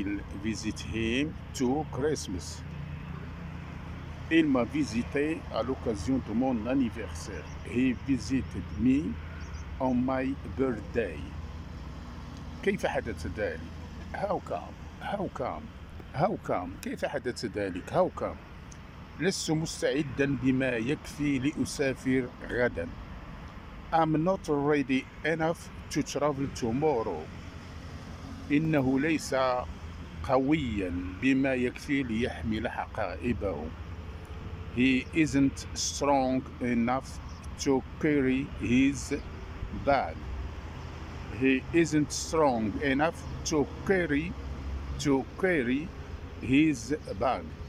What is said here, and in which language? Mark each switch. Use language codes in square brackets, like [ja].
[en] I will visit him to Christmas. [fr] Il m'a visité à l'occasion de mon anniversaire. [en] He visited me on my birthday. [ar] كيف حدث ذلك؟ [en] How come? [ar] كيف حدث ذلك؟ [en] How come? [ar] لست مستعدا بما يكفي لأسافر غدا. [en] I'm not ready enough to travel tomorrow. [ar] إنه ليس قويا بما يكفي ليحمل حقائبه. [en] He isn't strong enough to carry his bag. He isn't strong enough to carry his bag.